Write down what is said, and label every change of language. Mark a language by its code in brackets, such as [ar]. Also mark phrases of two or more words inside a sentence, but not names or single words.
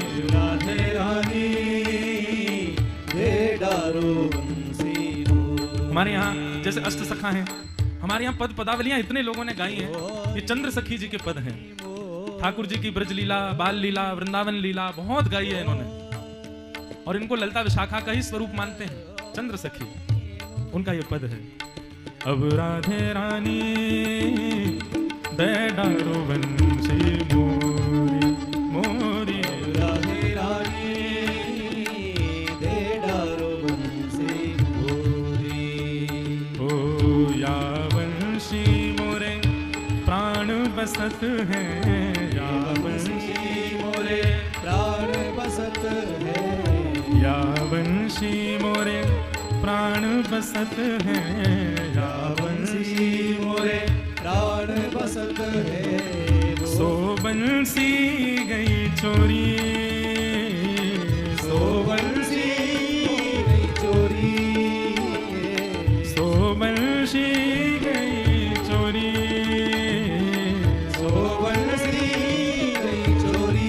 [bra] राधे रानी दे डारो बंसी मोरी। [hi] हमारे यहाँ जैसे अष्ट सखा हैं, हमारे यहाँ पद पदावलियां इतने लोगों ने गाई हैं। ये चंद्र सखी जी के पद हैं। ठाकुर जी की ब्रज लीला, बाल लीला, वृंदावन लीला बहुत गाई है इन्होंने, और इनको ललिता विशाखा का ही स्वरूप मानते हैं। चंद्र सखी उनका ये पद है। [bra] अब राधे रानी दे डारो बंसी मोरी मोरी राधे रानी दे डारो बंसी मोरी। ओ या बंसी मोरे प्राण बसत है, या बंसी मोरे प्राण बसत है, या बंसी मोरे प्राण बसत है, या बंसी मोरे प्राण बसत है। सो बंसी गई चोरी, सो बंसी गई चोरी, सो बंसी गई चोरी, सो बंसी गई चोरी।